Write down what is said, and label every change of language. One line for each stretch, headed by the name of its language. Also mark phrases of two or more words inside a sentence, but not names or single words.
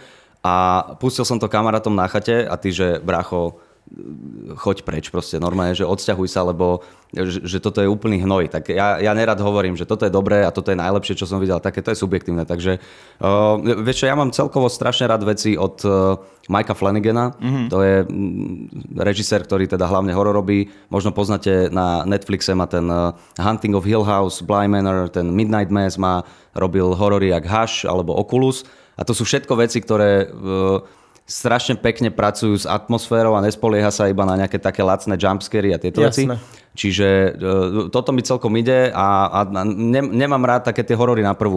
Slovak: A pustil som to kamarátom na chate a ty, že brácho, choď preč proste, normálne, že odsťahuj sa, lebo že toto je úplný hnoj. Tak ja nerad hovorím, že toto je dobré a toto je najlepšie, čo som videl, také to je subjektívne. Takže vieš čo, ja mám celkovo strašne rád veci od Mikea Flanagana, to je režisér, ktorý teda hlavne horor robí. Možno poznáte na Netflixe, má ten Hunting of Hill House, Bly Manor, ten Midnight Mass, robil horory jak Hush alebo Oculus. A to sú všetko veci, ktoré strašne pekne pracujú s atmosférou a nespolieha sa iba na nejaké také lacné jumpscary a tieto veci. Čiže toto mi celkom ide a nemám rád také tie horory na prvú.